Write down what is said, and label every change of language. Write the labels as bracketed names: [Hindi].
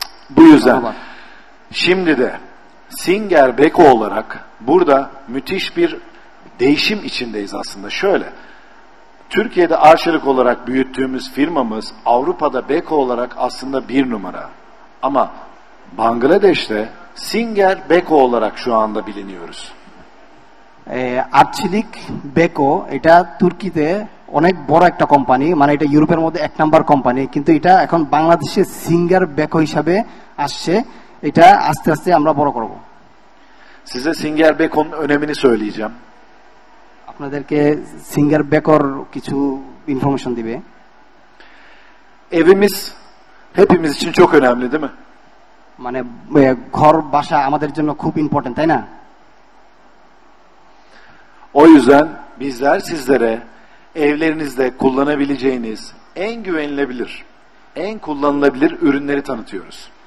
[Turkish] Bu yüzden şimdi de Singer Beko olarak burada müthiş bir değişim içindeyiz aslında. Şöyle, Türkiye'de Arçelik olarak büyüttüğümüz firmamız Avrupa'da Beko olarak aslında bir numara. Ama Bangladeş'te Singer Beko olarak şu anda biliniyoruz. [Bangla] আর্চিলিক Beko এটা তুর্কিতে অনেক বড় একটা company, মানে এটা ইউরোপের মধ্যে 1 number company, কিন্তু এটা এখন বাংলাদেশে সিঙ্গার বেকো হিসাবে আসছে। এটা আস্তে আস্তে আমরা বড় করব। [Turkish] Size Singer Beko'nun önemini söyleyeceğim. [Bangla] আপনাদেরকে সিঙ্গার বেকোর কিছু ইনফরমেশন দিবে। [Turkish] Evimiz hepimiz için çok önemli değil mi? [Bangla] মানে ঘর বাসা আমাদের জন্য খুব ইম্পর্টেন্ট, তাই না? [Turkish] O yüzden bizler sizlere evlerinizde kullanabileceğiniz en güvenilebilir, en kullanılabilir ürünleri tanıtıyoruz.